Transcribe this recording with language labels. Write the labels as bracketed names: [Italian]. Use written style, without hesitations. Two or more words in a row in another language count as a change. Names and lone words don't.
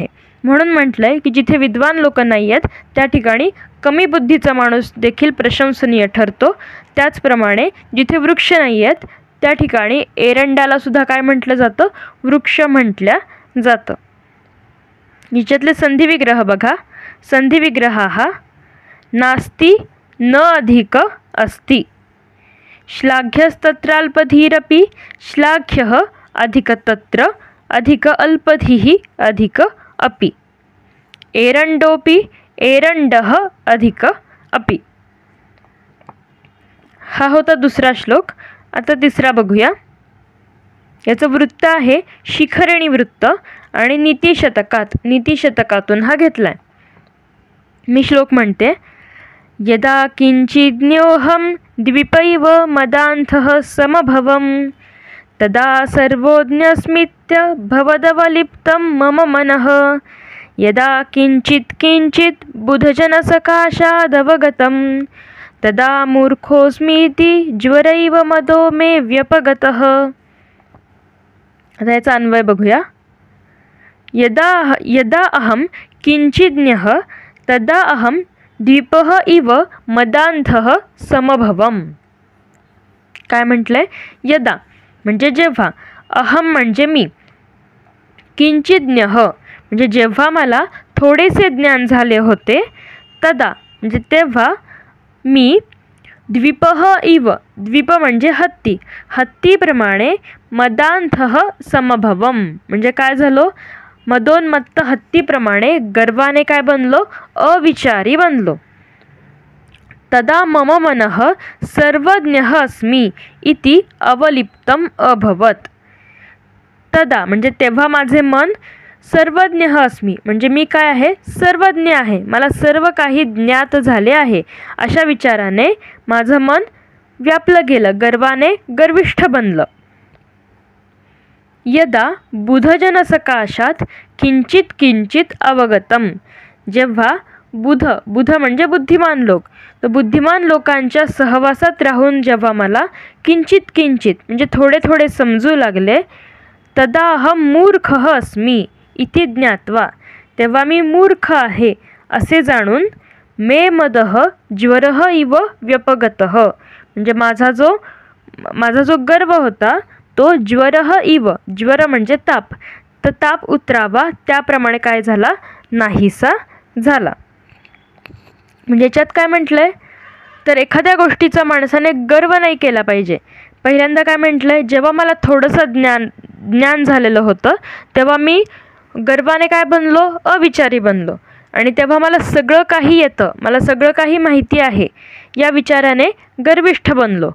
[Marathi] म्हणून म्हटलं आहे की जिथे विद्वान लोक नाही आहेत त्या ठिकाणी कमी बुद्धीचा माणूस देखील प्रशंसनीय ठरतो. त्याचप्रमाणे जिथे वृक्ष नाही आहेत त्या ठिकाणी एरंडालासुद्धा काय म्हटलं जातं, वृक्ष म्हटलं जातं. याच्यातले संधिविग्रह बघा. [Sanskrit] संधिविग्रहाः नास्ति न अधिक अस्ति. श्लाघ्यस्तत्राल्पधीरपि श्लाघ्यः अधिक तत्र अधिक अल्पधिः अधिक अपि. एरंडोपि एरंडः अधिक अपि. [Marathi] हा होता दुसरा श्लोक. आता तिसरा बघूया. याचं वृत्त आहे शिखरिणी वृत्त आणि नीतिशतकातून हा घेतलाय. मी श्लोक म्हणते. [Sanskrit] यदा किंचिज्ञोऽहं द्विपैव मदान्धः समभवं तदा सर्वोज्ञस्मित्य भवदवलिप्तं मम मनः. यदा किंचित् किंचित् बुधजनसकाशादवगतं तदा मूर्खोऽस्मीति ज्वरैव मदो मे व्यपगतः. [Marathi] आता याचा अन्वय बघूया. [Sanskrit] यदा अहं किंचिज्ञः तदा अहं द्वीपः इव मदान्धः समभवम्. [Marathi] काय म्हटलंय, यदा म्हणजे जेव्हा, अहम म्हणजे मी, किंचिज्ञः म्हणजे जेव्हा मला थोडेसे ज्ञान झाले होते, तदा म्हणजे तेव्हा मी [Sanskrit] द्वीपः इव, [Marathi] द्वीप म्हणजे हत्ती, हत्तीप्रमाणे [Sanskrit] मदान्धः समभवम [Marathi] म्हणजे काय झालो, मदोन्मत्त हत्तीप्रमाणे गर्वाने काय बनलो, अविचारी बनलो. [Sanskrit] तदा मम मनः सर्वज्ञः अस्मि इति अवलिप्तम अभवत. [Marathi] तदा म्हणजे तेव्हा माझे मन [Sanskrit] सर्वज्ञः अस्मि [Marathi] म्हणजे मी काय आहे, सर्वज्ञ आहे, मला सर्व काही ज्ञात झाले आहे अशा विचाराने माझं मन व्यापलं गेलं, गर्वाने गर्विष्ठ बनलं. [Sanskrit] यदा बुधजनसकाशात किंचित किंचित अवगतम [Marathi] जेव्हा बुध म्हणजे बुद्धिमान लोक, तर बुद्धिमान लोकांच्या सहवासात राहून जेव्हा मला किंचित किंचित म्हणजे थोडे थोडे समजू लागले, [Sanskrit] तदा अहम मूर्खः अस्मि इति ज्ञात्वा [Marathi] तेव्हा मी मूर्ख आहे असे जाणून [Sanskrit] मे मदः ज्वरः इव व्यपगतः [Marathi] म्हणजे माझा जो गर्व होता तो [Sanskrit] ज्वरः इव, [Marathi] ज्वर म्हणजे ताप, तर ताप उतरावा त्याप्रमाणे काय झाला, नाहीसा झाला. म्हणजे याच्यात काय म्हटलंय, तर एखाद्या गोष्टीचा माणसाने गर्व नाही केला पाहिजे. पहिल्यांदा काय म्हटलंय, जेव्हा मला थोडंसं ज्ञान झालेलं होतं तेव्हा मी गर्वाने काय बनलो, अविचारी बनलो, आणि तेव्हा मला सगळं काही येतं, मला सगळं काही माहिती आहे या विचाराने गर्विष्ठ बनलो.